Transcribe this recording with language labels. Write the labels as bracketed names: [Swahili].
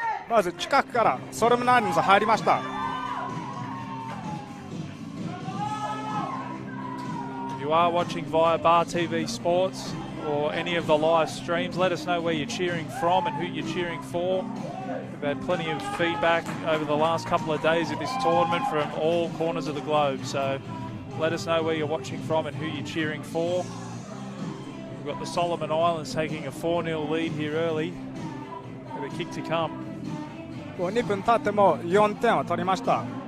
[Japanese] まず近くからソロムナインズ入りました。 [English] If you are watching via Bar TV Sports or any of the live streams, let us know where you're cheering from and who you're cheering for. We've had plenty of feedback over the last couple of days of this tournament from all corners of the globe. So let us know where you're watching from and who you're cheering for. We've got the Solomon Islands taking a 4-0 lead here early with a kick to come. [Japanese] 2分経っても4点を取りました。